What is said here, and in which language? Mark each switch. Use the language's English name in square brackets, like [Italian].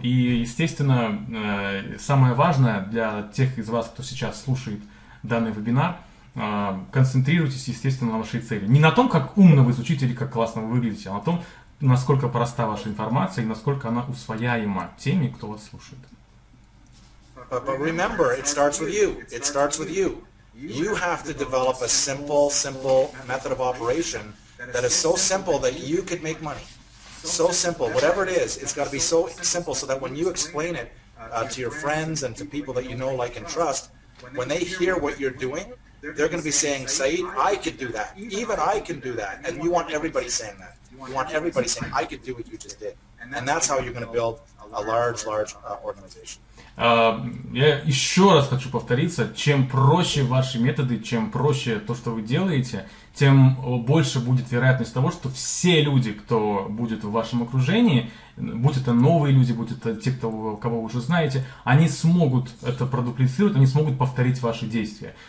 [Russian] И, естественно, самое важное для тех из вас, кто сейчас слушает данный вебинар, концентрируйтесь, естественно, на вашей цели. Не на том, как умно вы звучите или как классно вы выглядите, а на том, насколько проста ваша информация и насколько она усвояема теми, кто вас слушает. [English] But remember, it starts with you. It starts with you. You have to develop a simple method of operation that is so simple that you could make money. So simple, whatever it is, it's got to be so simple so that when you explain it to your friends and to people that you know, like, and trust, when they hear what you're doing, they're going to be saying, Saeed, I could do that. Even I can do that. And you want everybody saying that. You want everybody saying, I could do what you just did. And that's how you're going to build a large organization. [Russian] Я еще раз хочу повториться, чем проще ваши методы, чем проще то, что вы делаете, тем больше будет вероятность того, что все люди, кто будет в вашем окружении, будь это новые люди, будь это те, кого вы уже знаете, они смогут это продуплицировать, они смогут повторить ваши действия.